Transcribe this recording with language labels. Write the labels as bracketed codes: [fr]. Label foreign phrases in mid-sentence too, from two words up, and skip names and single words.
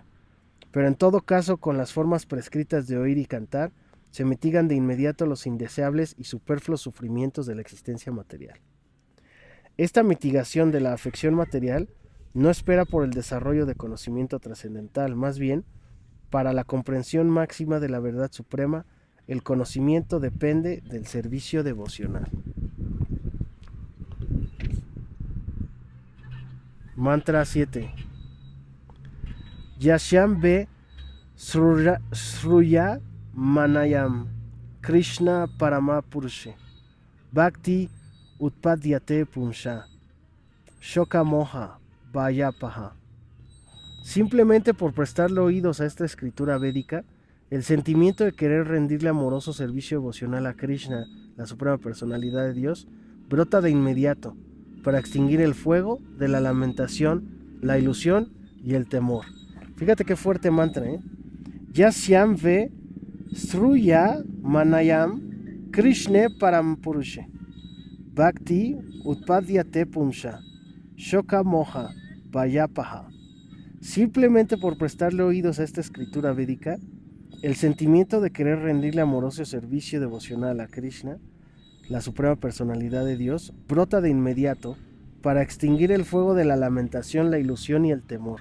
[es] Pero en todo caso, con las formas prescritas de oír y cantar, se mitigan de inmediato los indeseables y superfluos sufrimientos de la existencia material. Esta mitigación de la afección material no espera por el desarrollo de conocimiento trascendental, más bien, para la comprensión máxima de la verdad suprema, el conocimiento depende del servicio devocional. Mantra 7. [sa] Yashyam ve Sruya Manayam Krishna Parama Purushe Bhakti Utpadyate Punsha Shoka Moha Vayapaha. [es] Simplemente por prestarle oídos a esta escritura védica, el sentimiento de querer rendirle amoroso servicio devocional a Krishna, la Suprema Personalidad de Dios, brota de inmediato para extinguir el fuego de la lamentación, la ilusión y el temor. Fíjate qué fuerte mantra, ¿eh? [sa] Yasyam ve Sruya Manayam Krishna Parampurushe Bhakti Utpadyate Punsha Shoka Moha Vayapaha. [es] Simplemente por prestarle oídos a esta escritura védica, el sentimiento de querer rendirle amoroso servicio devocional a Krishna, la Suprema Personalidad de Dios, brota de inmediato para extinguir el fuego de la lamentación, la ilusión y el temor.